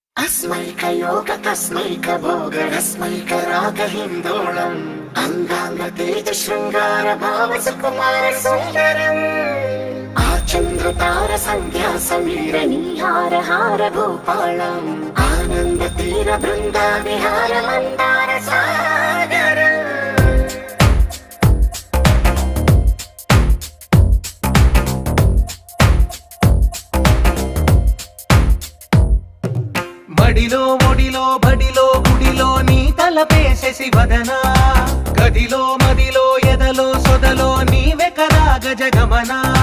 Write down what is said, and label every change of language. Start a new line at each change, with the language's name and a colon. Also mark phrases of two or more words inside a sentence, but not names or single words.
Sanskrit: अस्मैक योग तस्मैक भोग रस्मैक राग हिंदोलम अंगांग तेज शृंगार भाव सुकुमार सुंदरम आचंद्र तार संध्या समीर निहार हार भूपालम आनंद तीर बृंदा विहार मंदार सागर
Telugu: మడిలో మొడిలో బడిలో గుడిలో నీ తలపేసేసి వదనా గదిలో మదిలో ఎదలో సొదలో నీవే కదా గజగమనా